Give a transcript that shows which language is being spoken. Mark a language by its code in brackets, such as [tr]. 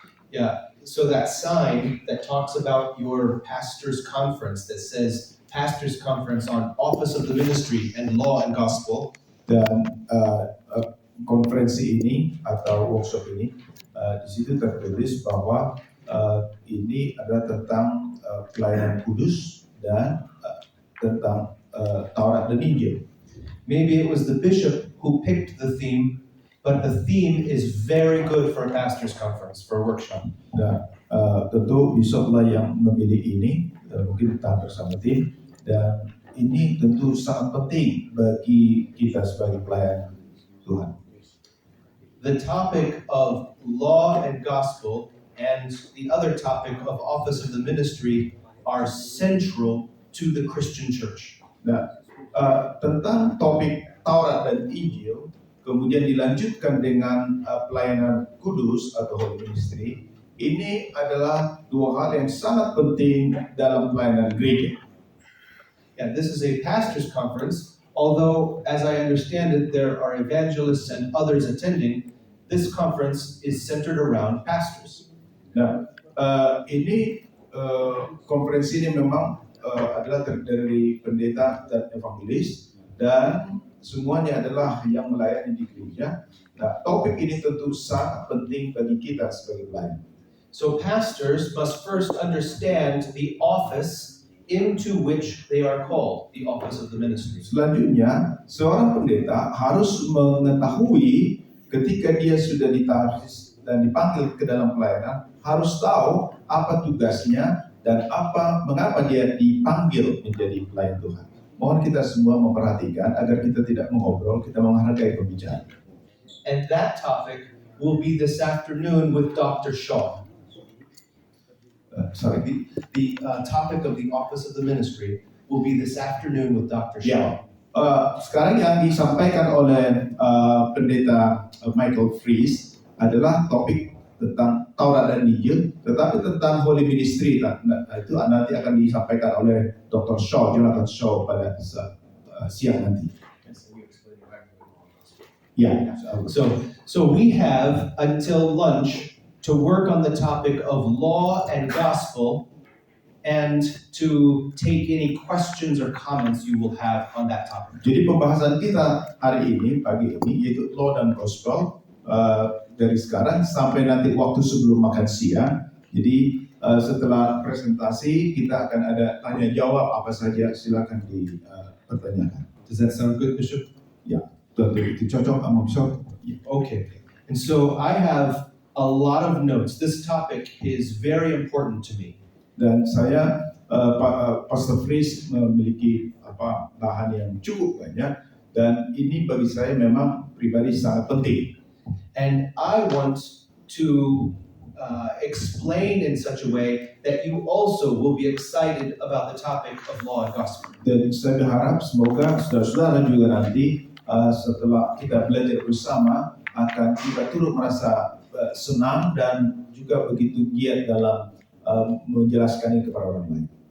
[en] Yeah, so that sign that talks about your pastor's conference that says pastor's conference on office of the ministry and law and gospel. [id] Dan konferensi ini atau workshop ini di situ tertulis bahwa ini adalah tentang pelayanan kudus dan tentang Taurat dan Injil. [en] Maybe it was the bishop who picked the theme, but the theme is very good for a pastor's conference, for a workshop. [id] Dan tentu bishop lah yang memilih ini, mungkin kita bersama tim, dan ini tentu sangat penting bagi kita sebagai pelayan Tuhan. [en] The topic of law and gospel and the other topic of office of the ministry are central to the Christian church. [id] Nah, tentang topik Taurat dan Injil, kemudian dilanjutkan dengan pelayanan kudus atau holy ministry, ini adalah dua hal yang sangat penting dalam pelayanan gereja. [en] Yeah, this is a pastor's conference. Although, as I understand it, there are evangelists and others attending, this conference is centered around pastors. [id] Nah, ini konferensi ini memang adalah terdiri dari pendeta dan evangelis, dan semuanya adalah yang melayani di gereja. Nah, topik ini tentu sangat penting bagi kita sebagai pelayan. [en] So pastors must first understand the office into which they are called, the office of the ministry. [id] Selanjutnya, seorang pendeta harus mengetahui ketika dia sudah ditaruh dan dipanggil ke dalam pelayanan, harus tahu apa tugasnya dan mengapa dia dipanggil menjadi pelayan Tuhan. Mohon kita semua memperhatikan agar kita tidak mengobrol, kita menghargai pembicara. [en] And that topic will be this afternoon with Dr. Shaw. The topic of the office of the ministry will be this afternoon with Dr. Shaw. [id] Sekarang yang disampaikan oleh pendeta Michael Fries adalah topik tentang Taurat dan Injil, tetapi tentang Holy Ministry itu nanti akan disampaikan oleh Dr. Shaw, Jonathan Shaw pada siang nanti. [en] Yeah. So we have until lunch to work on the topic of law and gospel and to take any questions or comments you will have on that topic. [id] Jadi pembahasan kita hari ini, pagi ini, yaitu law dan gospel, dari sekarang sampai nanti waktu sebelum makan siang. Jadi setelah presentasi kita akan ada tanya jawab apa saja, silakan dipertanyakan. [en] Does that sound good, Bishop? [id] Ya. itu cocok sama episode. [en] Okay. And so I have a lot of notes. This topic is very important to me. [id] Dan saya Pastor Fris memiliki bahan yang cukup banyak dan ini bagi saya memang pribadi sangat penting. [en] And I want to explain in such a way that you also will be excited about the topic of law and gospel. [id] Dan saya berharap semoga saudara-saudara juga nanti setelah kita belajar bersama akan kita turut merasa senang dan juga begitu giat dalam menjelaskannya kepada orang lain.